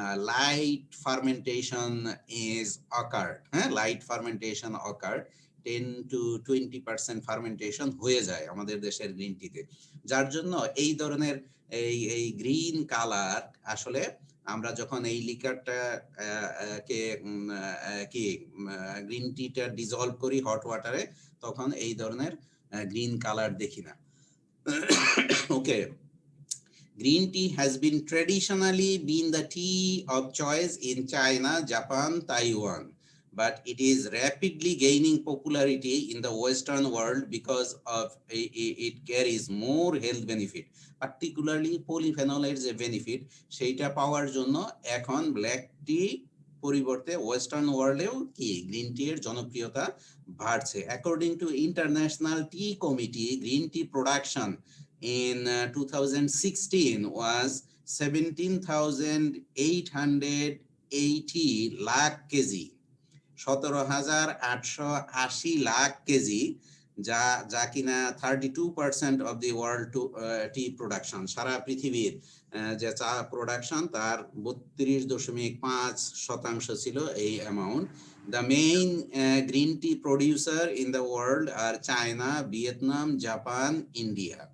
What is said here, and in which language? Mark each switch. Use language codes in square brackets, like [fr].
[en] light fermentation is occurred, [bn] হ্যাঁ, [en] light fermentation occurred, [bn] 10 to 20% fermentation হয়ে যায় আমাদের দেশের গ্রিন টিতে, যার জন্য এই ধরনের এই গ্রিন কালার আসলে আমরা যখন এই লিকারটা কে কি গ্রিন টিটা ডিজলভ করি হট ওয়াটারে, তখন এই ধরনের গ্রিন কালার দেখি না। [en] okay, green tea has been traditionally been the tea of choice in China, Japan, Taiwan, but it is rapidly gaining popularity in the Western world because of it carries more health benefit, particularly polyphenols যে benefit, [bn] সেইটা পাওয়ার জন্য এখন black টি পরিবর্তে western ওয়ার্ল্ডেও কি green tea এর জনপ্রিয়তা বাড়ছে। [en] according to international tea committee, green tea production in 2016 was 17,880 lakh kg, 17,880 kg কেজি, যা কিনা 32% of the world tea production, [bn] সারা পৃথিবীর যে চা প্রোডাকশন তার 32.5% ছিল এই amount. [en] The main green tea producer in the world are China, Vietnam, Japan, India.